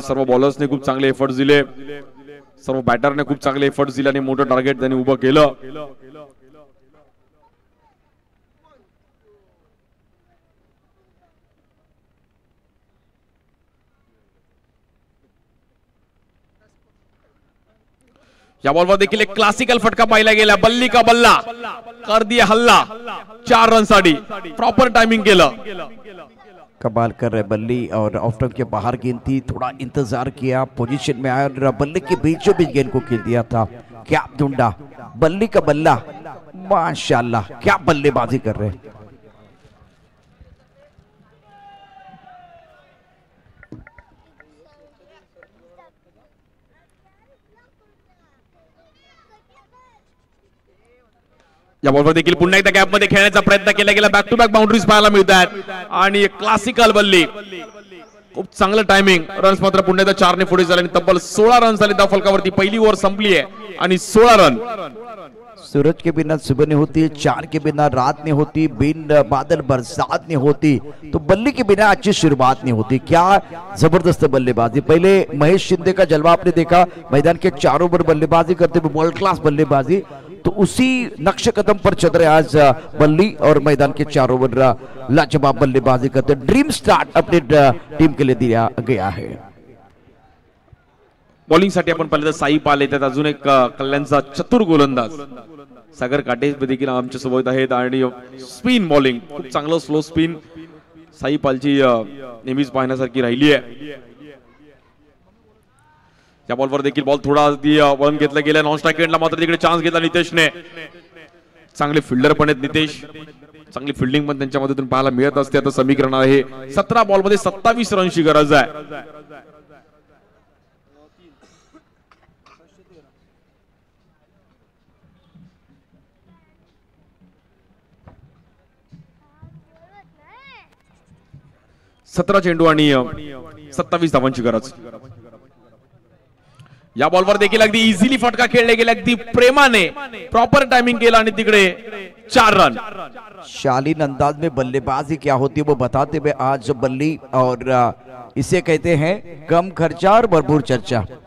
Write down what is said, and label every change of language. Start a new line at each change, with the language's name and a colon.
Marathi: सर्व बॉलर्सने खूप चांगले एफर्ट्स दिले. सर्व बॅटरने खूप चांगले एफर्ट्स दिले आणि मोठं टार्गेट त्यांनी उभं केलं. या बॉलवर देखील एक क्लासिकल फटका पाहिला गेला.
Hindi: बल्ली का बल्ला कर दिया हल्ला.
Marathi: 4 रन साठी प्रॉपर टाइमिंग केलं.
Hindi: कमाल कर रहे बल्ली और ऑफ स्टंप के बाहर गेंद थी. थोड़ा इंतजार किया, पोजीशन में आया और बल्ले के बीचों बीच गेंद को खेल दिया था. क्या ढूंढा. बल्ली का बल्ला. माशाल्लाह क्या बल्लेबाजी कर रहे.
Marathi: या बॉलवर देखील पुन्हा एकदा गॅपमध्ये खेळण्याचा प्रयत्न केला गेला. बॅक टू बॅक बाउंड्रीज पाहायला मिळतात आणि क्लासिकल बल्ली. खूप चांगलं टायमिंग. रन्स मात्र पुन्हा एकदा 4 ने पुढे झाले आणि तब्बल 16 रन झाले धाव फलकावरती. पहिली ओव्हर संपली आहे आणि 16 रन.
Hindi: सूरज के बिना सुबह नहीं होती, चांद के बिना रात नहीं होती, बिन बादल बरसात नहीं होती, तो बल्ली के बिना अच्छी शुरुआत नहीं होती. क्या जबरदस्त बल्लेबाजी. पहले महेश शिंदे का जलवा आपने देखा, मैदान के चारों ओर बल्लेबाजी करते हुए वर्ल्ड क्लास बल्लेबाजी. तो उसी नक्श कदम पर चल रहे आज बल्ली और मैदान के चारों ओर लाजवाब बल्लेबाजी करते. ड्रीम स्टार्ट अपनी टीम के लिए दिया गया है.
Marathi: बॉलिंग साठी आपण पाहिलं तर साई पाल येतात. अजून एक कल्याणचा चतुर गोलंदाज सागर काटे देखील आमच्या सोबत आहेत आणि स्पिन बॉलिंग खूप चांगलं स्लो स्पिन साई पालची नेहमीच पाहण्यासारखी राहिली आहे. या बॉलवर देखील बॉल थोडा वळण घेतला गेला. नॉन स्ट्राइक एंडला मात्र तिकडे चान्स घेतला नितेशने. चांगले फिल्डर पण आहेत नितेश. चांगली फिल्डिंग पण त्यांच्या मधून पाहायला मिळत असते. आता समीकरण आहे 17 बॉल मध्ये 27 रनची गरज आहे. सतरा चेंडू आणि 27 धावांची गरज. या बॉलवर देखील अगदी इझिली फटका खेळले गेले. अगदी प्रेमाने प्रॉपर टायमिंग केला आणि तिकडे 4 रन.
Hindi: शालीन अंदाज में बल्लेबाजी क्या होती है वो बताते हुए आज बल्ली, और इसे कहते हैं कम खर्चा और भरपूर चर्चा.